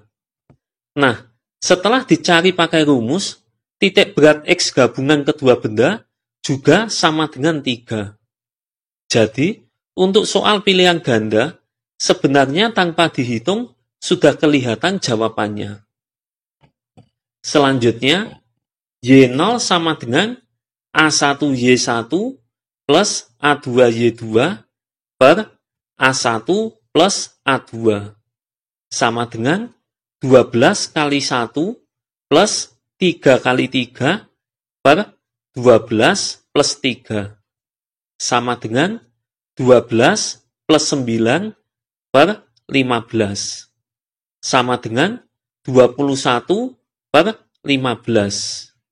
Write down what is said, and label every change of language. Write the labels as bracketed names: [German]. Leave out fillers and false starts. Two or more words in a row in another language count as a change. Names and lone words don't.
[Indonesian] Nah, setelah dicari pakai rumus, titik berat X gabungan kedua benda juga sama dengan 3. Jadi, untuk soal pilihan ganda, sebenarnya tanpa dihitung sudah kelihatan jawabannya. Selanjutnya, Y0 sama dengan A1Y1 plus A2Y2 per A1 plus A2 sama dengan 12 kali 1 plus 3 kali 3 per 12 plus 3 sama dengan 12 plus 9 per 15 sama dengan 21 per 15.